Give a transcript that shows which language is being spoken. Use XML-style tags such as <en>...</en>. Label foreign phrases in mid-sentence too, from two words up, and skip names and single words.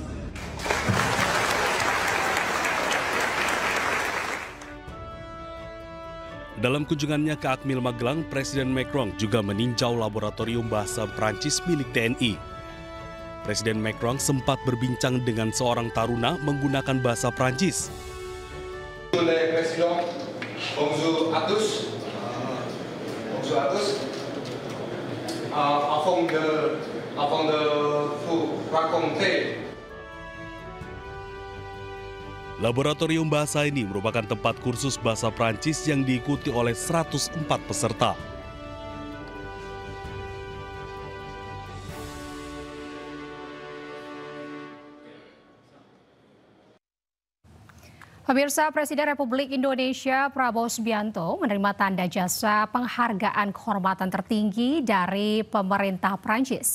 <id>Dalam kunjungannya ke Akmil Magelang, Presiden Macron juga meninjau laboratorium bahasa Prancis milik TNI. Presiden Macron sempat berbincang dengan seorang taruna menggunakan bahasa Prancis.</id> <fr>Bonjour à tous. Bonjour à tous. Avant de vous raconter.</fr> <id>Laboratorium bahasa ini merupakan tempat kursus bahasa Prancis yang diikuti oleh 104 peserta. Pemirsa, Presiden Republik Indonesia Prabowo Subianto menerima tanda jasa penghargaan kehormatan tertinggi dari pemerintah Prancis.</id>